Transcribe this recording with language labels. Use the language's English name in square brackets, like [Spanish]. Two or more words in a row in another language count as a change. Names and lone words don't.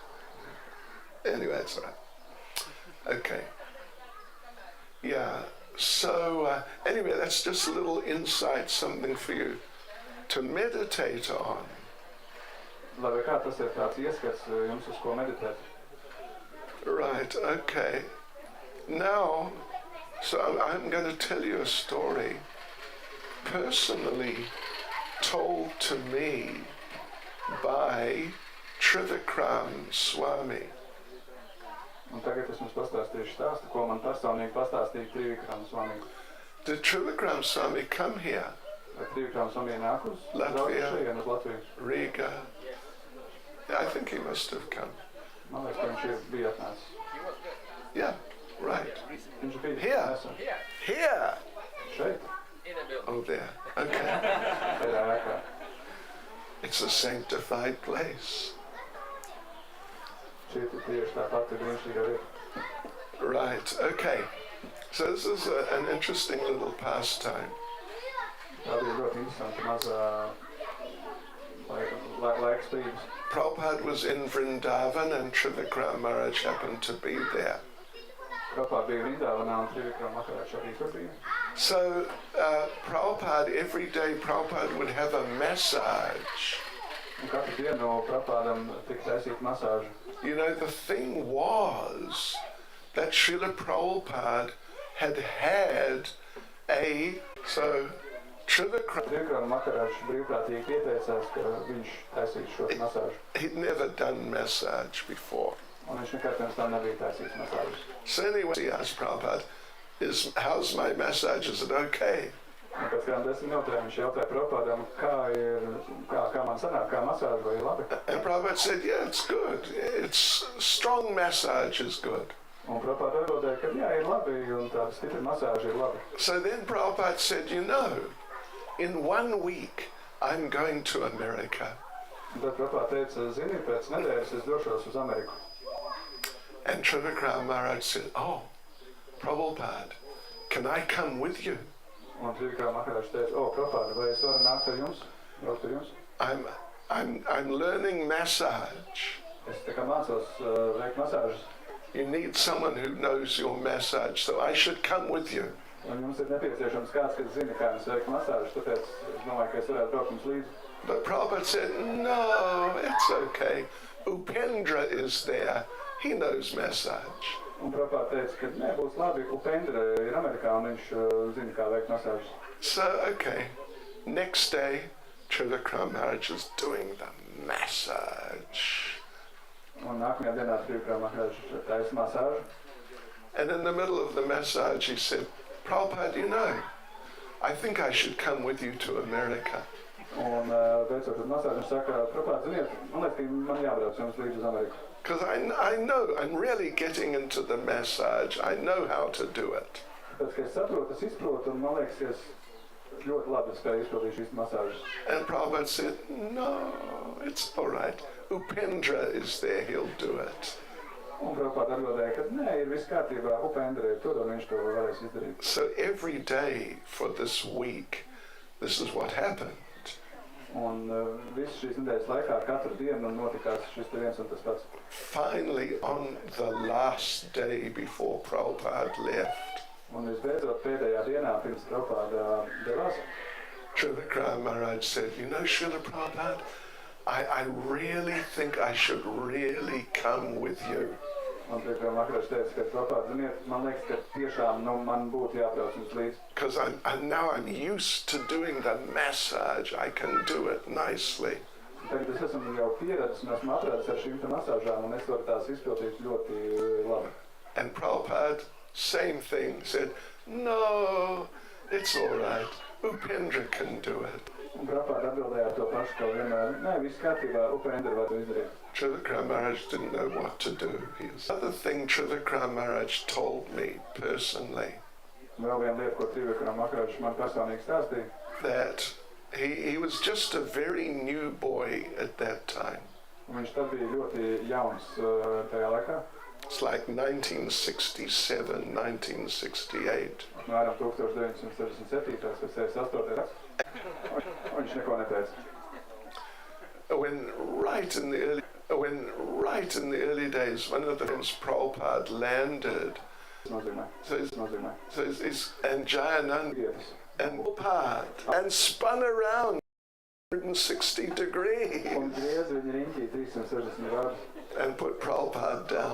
[English] Anyway, it's all right. Okay. Yeah, Anyway, that's just a little insight, something for you to meditate on. [Latvian] Lai kā tas ir tāds ieskats jums, uz ko meditēt. [English] Right, okay. Now, so I'm going to tell you a story personally told to me by Trivikram Swami. [Latvian] Un tagad es jums pastāstīšu stāstu, ko man personīgi pastāstīja Trivikram Swami. [English] Did Trivikram Swami come here? [Latvian] Vai Trivikram Swami nāk uz Latvijā, uz Latviju? [English] Riga? Yeah, I think he must have come. [Latvian] Man liekas, ka viņš ir bija atnācis. [English] Yeah, right. [Latvian] Viņš bija [English] Here. [Latvian] nesen. [English] Here! [Latvian] Šeit. [English] Oh, there. Okay. [Latvian] Tajā ēkā. [English] It's a sanctified place. [Latvian] Šeit ir tieši tā pati brīnišķīgā vieta. [English] Right, okay. So this is an interesting little pastime. [Latvian] Tā bija ļoti interesanti mazā laika spīdus. [English] Prabhupada was in Vrindavan and Trivikram Maharaj happened to be there. [Latvian] Prabhupada bija Vrindavanā un Trivikram Maharaj arī tur bija. [English] So Prabhupada, every day Prabhupada would have a massage. [Latvian] Un katru dienu Prabhupādam tika taisīta masāža. [English] You know, the thing was that Srila Prabhupada had so Trivikram, [Latvian] Trivikram Maharaj brīvprātīgi pieteicās, ka viņš taisītu šo masāžu. [English] he'd never done massage before. [Latvian] Un viņš nekad pirms tam nebija taisījis masāžas. [English] So anyway, he asked Prabhupada, how's my massage? Is it okay? [Latvian] Un pēc kādām 10 minūtēm viņš jautāja Prabhupādam, kā man sanāk, kā masāža, vai ir labi? [English] And Prabhupada said, yeah, it's good. It's strong massage is good. [Latvian] Un Prabhupada atbildēja, ka jā, ir labi, un tāda stipra masāža ir labi. [English] So then Prabhupada said, in 1 week, I'm going to America. [Latvian] Un tad Prabhupada teica, zini, pēc nedēļas es došos uz Ameriku. [English] And Trivikram Maharaj said, oh, Prabhupada, can I come with you? [Latvian] Un Trivikram Maharaj teica, Prabhupada, vai es varu nākt ar jums? Braukt ar jums? [English] I'm learning massage. [Latvian] Es tā kā mācos veikt masāžas. [English] You need someone who knows your massage, so I should come with you. [Latvian] Un jums ir nepieciešams kāds, kas zina, kā jums veikt masāžas, tāpēc es domāju, ka es varētu braukt jums līdzi. [English] But Prabhupada said, no, it's okay. Upendra is there. He knows massage. [Latvian] Un Prabhupada teica, ka nebūs labi, Upendra ir Amerikā un viņš zina, kā veikt masāžas. So, okay. [English] Next day, Trivikram Maharaj is doing the massage. [Latvian] Un nākamajā dienā Trivikram Maharaj taisa masāžu. [English] And in the middle of the massage, he said, Prabhupada, I think I should come with you to America. [Latvian] Un beidzot ar masāžu viņš saka, Prabhupada, ziniet, man liekas, ka man jābrauc jums līdz uz Ameriku. [English] Because I know, I'm really getting into the massage. I know how to do it. [Latvian] Tāpēc, ka es saprotu, es izprotu, un man liekas, ka es ļoti labi spēju izpildīt šīs masāžas. [English] And Prabhupada said, no, it's all right. Upendra is there, he'll do it. [Latvian] Un Prabhupada atbildēja, ka nē, ir viss kārtībā, Upendra ir tur, un viņš to varēs izdarīt. [English] So every day for this week, this is what happened. [Latvian] Un visu šīs nedēļas laikā katru dienu notikās šis te viens un tas pats. [English] Finally, on the last day before Prabhupada left, [Latvian] Un visbeidzot pēdējā dienā pirms Prabhupada devās, [English] Trivikram Maharaj said, Srila Prabhupada, I really think I should really come with you. [Latvian] un Trivikram Maharaj teica, ka Prabhupada, ziniet, man liekas, ka tiešām man būtu jābrauc jums līdzi. [English] Because I'm used to doing the massage. I can do it nicely. [Latvian] Tagad es esmu jau pieredzis un esmu atradis ar šīm te masāžām, un es varu tās izpildīt ļoti labi. [English] And Prabhupada, same thing, said, no, it's all right. Upendra can do it. [Latvian] Un Prabhupada atbildēja ar to pašu, ka vienmēr, nē, viss kārtībā, Upendra var to izdarīt. [English] Trivikram Maharaj didn't know what to do. Another thing Trivikram Maharaj told me personally, [Latvian] Vēl viena lieta, ko Trivikram Maharaj man personīgi stāstīja, [English] that he was just a very new boy at that time. [Latvian] un viņš tad bija ļoti jauns tajā laikā. [English] It's like 1967, 1968. [Latvian] Apmēram 1967. vai 68. gads. Viņš neko neteica. [English] When right in the early days, one of the times Prabhupada landed And Jagganath and Prabhupada and spun around 160 degrees and put Prabhupada down.